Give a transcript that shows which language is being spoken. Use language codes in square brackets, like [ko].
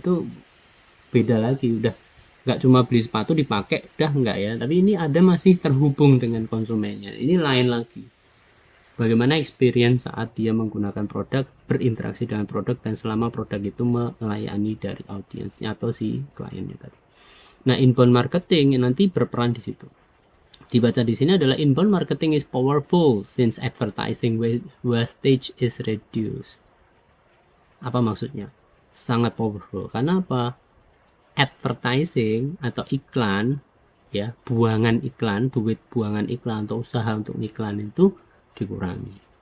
[id] Itu beda lagi, udah nggak cuma beli sepatu dipakai udah nggak ya, tapi ini ada masih terhubung dengan konsumennya, ini lain lagi. Bagaimana experience saat dia menggunakan produk, berinteraksi dengan produk, dan selama produk itu melayani dari audiensnya atau si kliennya tadi. Nah, inbound marketing nanti berperan di situ. Dibaca di sini adalah [en] inbound marketing is powerful since advertising wastage is reduced. [id] Apa maksudnya? Sangat powerful. Karena apa? Advertising atau iklan, ya, duit buangan iklan atau usaha untuk iklan itu dikurangi.